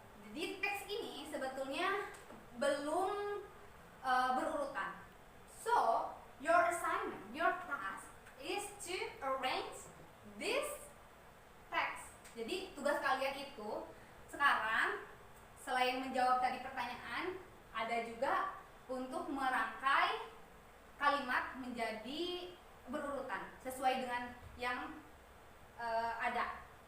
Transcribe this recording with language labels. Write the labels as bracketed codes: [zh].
[id] Di teks ini sebetulnya belum berurutan. [en] So your assignment, your task is to arrange this text. [id] Jadi tugas kalian itu sekarang selain menjawab tadi pertanyaan, ada juga untuk merangkai kalimat menjadi berurutan sesuai dengan yang ada.